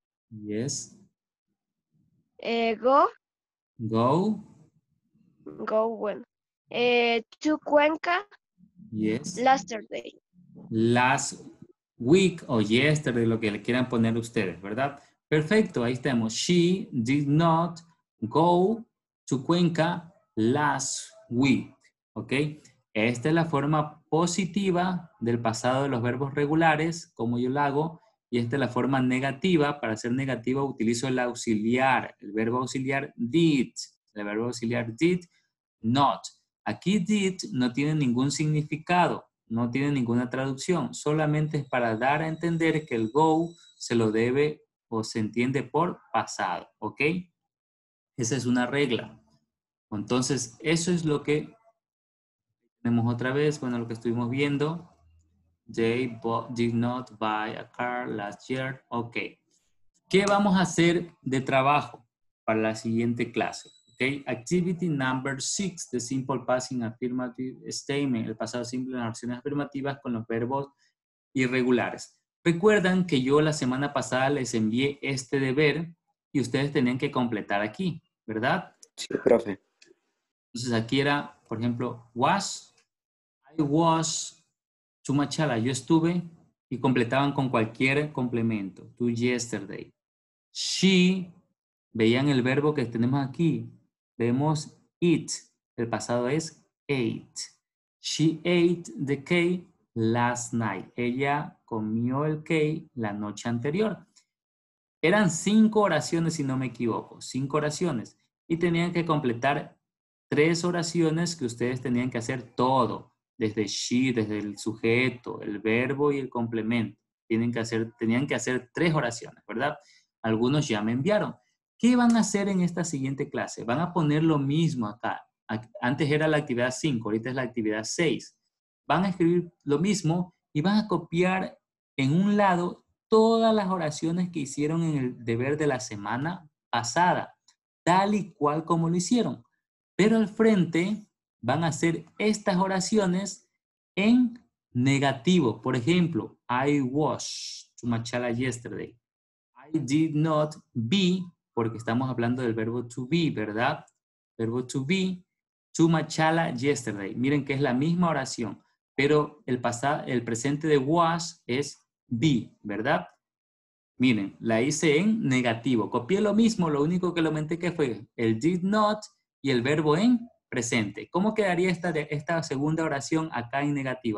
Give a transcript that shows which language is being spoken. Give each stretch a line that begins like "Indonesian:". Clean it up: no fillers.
English: Yes. go. Go.
Spanish: Bueno.
English: To Cuenca Yes. last Thursday. Last week
Spanish: o yesterday, lo que le quieran poner ustedes, ¿verdad? Perfecto, ahí estamos.
English: She did not go to Cuenca last week.
Spanish: ¿Ok? Esta es la forma positiva del pasado de los verbos regulares, como yo lo hago. y esta es la forma negativa. Para ser negativa utilizo el auxiliar, el verbo auxiliar did. El verbo auxiliar did not. Aquí did no tiene ningún significado, no tiene ninguna traducción, solamente es para dar a entender que el go se lo debe o se entiende por pasado, ¿ok? Esa es una regla. Entonces, eso es lo que tenemos otra vez, bueno, lo que estuvimos viendo.
English: They did not buy a car last year. Ok.
Spanish: ¿Qué vamos a hacer de trabajo para la siguiente clase?
English: Okay. Activity number 6, the simple passing affirmative statement,
Spanish: el pasado simple en las acciones afirmativas con los verbos irregulares. Recuerdan que yo la semana pasada les envié este deber y ustedes tenían que completar aquí, ¿verdad? Sí, profe. Entonces aquí era, por ejemplo,
English: I was to Machala,
Spanish: yo estuve, y completaban con cualquier complemento.
English: To yesterday.
Spanish: She, veían el verbo que tenemos aquí. Vemos it. El pasado es ate.
English: She ate the cake last night.
Spanish: Ella comió el cake la noche anterior. Eran 5 oraciones, si no me equivoco. 5 oraciones. Y tenían que completar 3 oraciones que ustedes tenían que hacer todo. Desde she, desde el sujeto, el verbo y el complemento. Tenían que hacer 3 oraciones, ¿verdad? Algunos ya me enviaron. ¿Qué van a hacer en esta siguiente clase? Van a poner lo mismo acá. Antes era la actividad 5, ahorita es la actividad 6. Van a escribir lo mismo y van a copiar en un lado todas las oraciones que hicieron en el deber de la semana pasada, tal y cual como lo hicieron. Pero al frente van a hacer estas oraciones en negativo. Por ejemplo,
English: I was to Machala yesterday. I did not be,
Spanish: porque estamos hablando del verbo to be, ¿verdad?
English: Verbo to be, to Machala yesterday.
Spanish: Miren que es la misma oración, pero el presente de was es be, ¿verdad? Miren, la hice en negativo. Copié lo mismo, lo único que lo aumenté que fue el did not y el verbo en presente. ¿Cómo quedaría esta segunda oración acá en negativo?